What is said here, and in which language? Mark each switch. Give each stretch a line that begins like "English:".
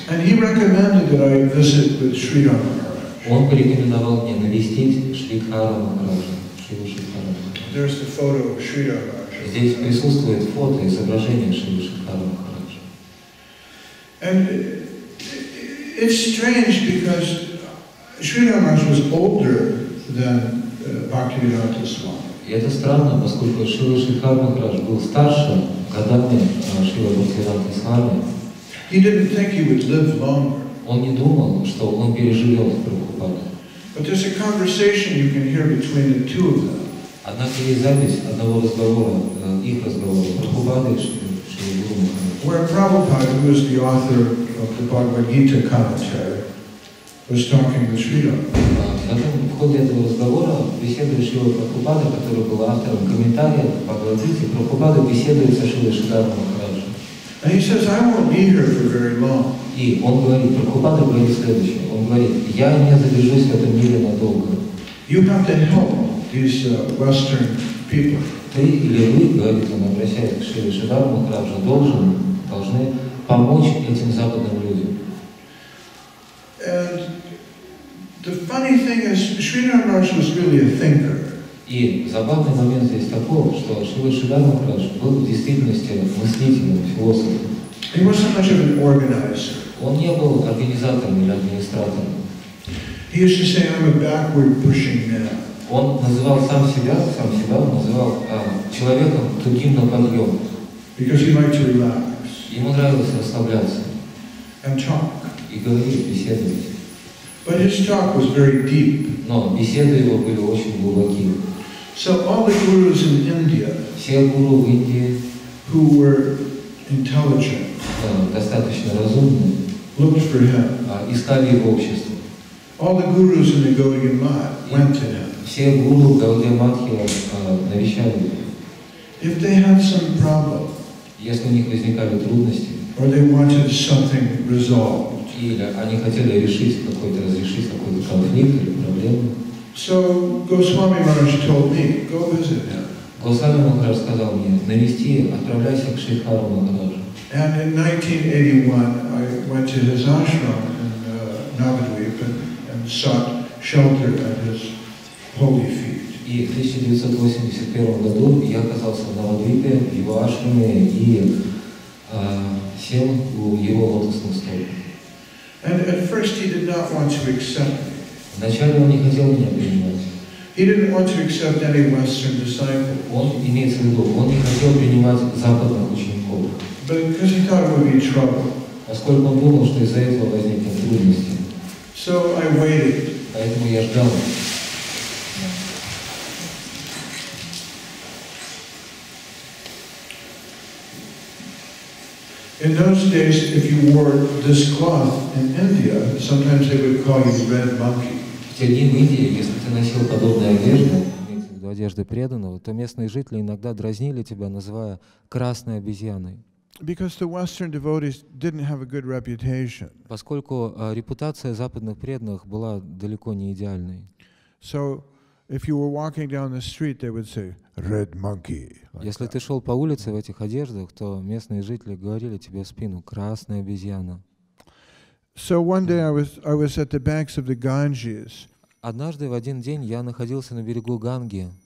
English: And he recommended that I visit with Sridhar Maharaj.
Russian: Он порекомендовал мне навестить Шридхара Махараджа, Шрилу Шридхара.
English: There's the photo of Sridhar Maharaj.
Russian: Здесь присутствует фото, изображение Шрилы Шридхара Махараджа.
English: And it's strange because Sridhar Maharaj was older than Bhaktivedanta Swami.
Russian: И это странно, поскольку Шрила Шридхар Махарадж был старше годами Шрила Бхактивиданта Свами.
English: He didn't think he would live longer.
Russian: Он не думал, что он переживет Прабхупаду.
English: But there's a conversation you can hear between the two of them.
Russian: Однако есть запись одного разговора, их разговора, Прабхупады и Шрила Гуру Махараджа.
English: Where Prabhupada, who is the author of the Bhagavad Gita commentary, was talking with Sridhar.
Russian: В ходе этого разговора беседует Шрила Прабхупада, который был автором комментария по Бхагавад-гите, Прабхупада беседует со Шрилой Шридаром Махараджем.
English: And he says, I won't be here for very long.
Russian: И он говорит, Прабхупада говорит следующее, он говорит, я не задержусь в этом мире надолго.
English: You have to help these Western people.
Russian: Ты или вы, говорит он, обращаясь к Шриле Шридару Махараджу, должны помочь этим западным людям.
English: And the funny thing is, Sridhar Maharaj was really a thinker.
Russian: И забавный момент здесь такой, что Шрила Шридар Махарадж был в действительности мыслителем, философом.
English: He wasn't much of an organizer.
Russian: Он не был организатором или администратором.
English: He used to say, I'm a backward pushing man.
Russian: Он называл сам себя он называл человеком тугим на подъем.
English: Because he liked to relax.
Russian: Ему нравилось расслабляться.
English: And talk.
Russian: И говорить, беседовать.
English: But his talk was very deep.
Russian: Но беседы его были очень глубокие.
English: So all the gurus in India,
Russian: все гуру в Индии,
English: who were intelligent,
Russian: достаточно разумные,
English: looked for him.
Russian: Искали его общество.
English: All the gurus in the Gaudiya Math went to him.
Russian: Все гуру Гаудия Матхи навещали его.
English: If they had some problem,
Russian: если у них возникали трудности,
English: or they wanted something resolved,
Russian: или они хотели разрешить какой-то конфликт или проблему.
English: So Goswami Maharaj told me, go visit him.
Russian: Госвами Махарадж сказал мне, навести, отправляйся к Шридхару Махараджу.
English: And in 1981, I went to his ashram in Navadvip and sought shelter at his holy feet.
Russian: И в 1981 году я оказался в Навадвипе, в его ашраме, и сел у его лотосных стоп.
English: And at first he did not want to accept me.
Russian: Вначале он не хотел меня принимать.
English: He didn't want to accept any Western disciple.
Russian: Он имеется в виду, он не хотел принимать западных учеников.
English: But because he thought it would be trouble.
Russian: Поскольку он думал, что из-за этого возникнут трудности.
English: So I waited.
Russian: Поэтому я ждал.
English: In those days, if you wore this cloth in India, sometimes they would call you red monkey.
Russian: В те дни в Индии, если ты носил подобную одежду, имеется в виду одежды преданного, то местные жители иногда дразнили тебя, называя красной обезьяной.
English: Because the Western devotees didn't have a good reputation.
Russian: Поскольку репутация западных преданных была далеко не идеальной.
English: So, if you were walking down the street, they would say, "Red monkey."
Russian: Если ты шел по улице в этих одеждах, то местные жители говорили тебе в спину: красная обезьяна.
English: So one day I was at the banks of the Ganges.
Russian: Однажды в один день я находился на берегу Ганги.